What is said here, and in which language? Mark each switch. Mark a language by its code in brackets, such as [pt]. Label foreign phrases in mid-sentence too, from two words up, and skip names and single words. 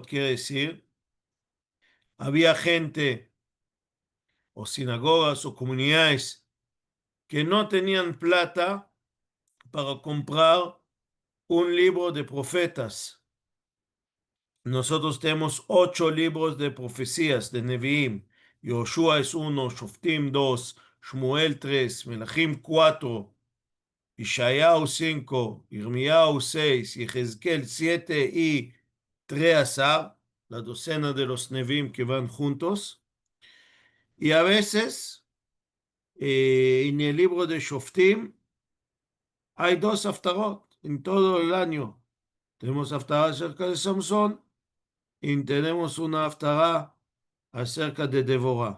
[es] Quiere decir, había gente o sinagogas o comunidades que no tenían plata para comprar un libro de profetas. Nosotros tenemos 8 libros de profecías de Nevi'im. Yoshua es 1, Shoftim 2, Shmuel 3, Melachim 4, Ishayahu 5, Irmiyahu 6, Yehezkel 7 y 13, la docena de los Nevi'im que van juntos. Y a veces, en el libro de Shoftim, hay 2 haftarot en todo el año. Tenemos haftarah acerca de Samson y tenemos una haftarah acerca de Devorah.